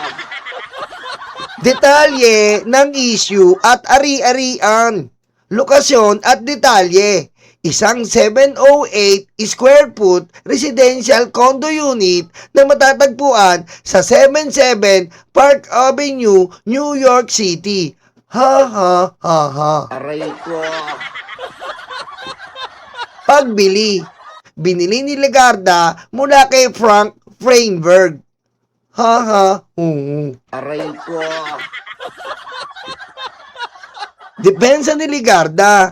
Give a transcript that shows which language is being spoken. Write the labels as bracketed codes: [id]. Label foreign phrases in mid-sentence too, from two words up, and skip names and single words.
[tl] Detalye ng issue at ari-arian. Lokasyon at detalye. Isang 708 [en] square foot residential condo unit [tl] na matatagpuan sa 77 Park Avenue, New York City. Ha ha ha ha. Aray ko. Pagbili. Binili ni Legarda mula kay Frank Feinberg. Ha ha. Aray ko. Depensa ni Legarda.